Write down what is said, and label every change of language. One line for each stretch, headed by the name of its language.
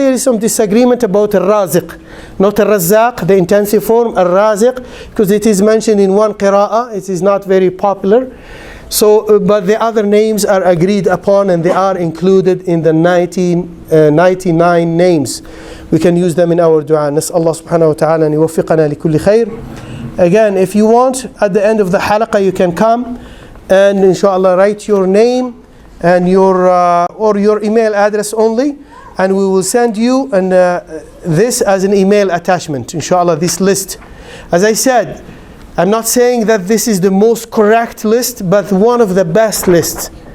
English: There is some disagreement about Al-Raziq, not Al-Razzaq, the intensive form, Al-Raziq, because it is mentioned in one qira'ah. It is not very popular. So, but the other names are agreed upon, and they are included in the 99 names. We can use them in our dua.
Arabic: نسأل الله سبحانه وتعالى أن يوفقنا لكل خير.
English: Again, if you want, at the end of the halaqah, you can come and inshallah write your name and your or your email address only, and we will send you this as an email attachment. Inshallah, this list. As I said, I'm not saying that this is the most correct list, but one of the best lists.